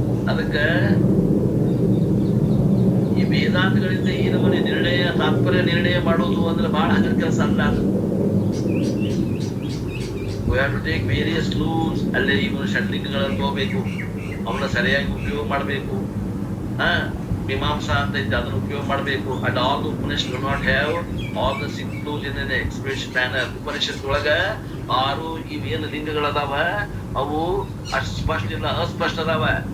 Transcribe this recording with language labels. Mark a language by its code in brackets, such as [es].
[kn] ಅದಕ್ಕ ಈ ವೇದಾಂತಗಳಿಂದ ಈ ನಮೂನೆ ನಿರ್ಣಯ ತಾತ್ಪರ್ಯ ನಿರ್ಣಯ ಮಾಡೋದು ಅಂದ್ರೆ ಬಹಳ ಹಗರ ಕೆಲಸ ಅಲ್ಲ. [en] ಅದು we have to take various clues. [kn] ಅಲ್ಲೇ ಇವನು ಷಡ್ಲಿಂಗಗಳನ್ನು ತಗೋಬೇಕು, ಅವನ್ನ ಸರಿಯಾಗಿ ಉಪಯೋಗ ಮಾಡಬೇಕು. ಮೀಮಾಂಸಾ ಅಂತ ಇದ್ದ ಅದನ್ನು ಉಪಯೋಗ ಮಾಡಬೇಕು. [en] And all the Upanishad do not have all the 6 clues in an express manner. [kn] Upanishad ಒಳಗ 6 ಇವೇನು ಲಿಂಗಗಳದಾವ ಅವು ಅಷ್ಟು ಸ್ಪಷ್ಟ ಇಲ್ಲ, ಅಸ್ಪಷ್ಟ ಅದಾವ.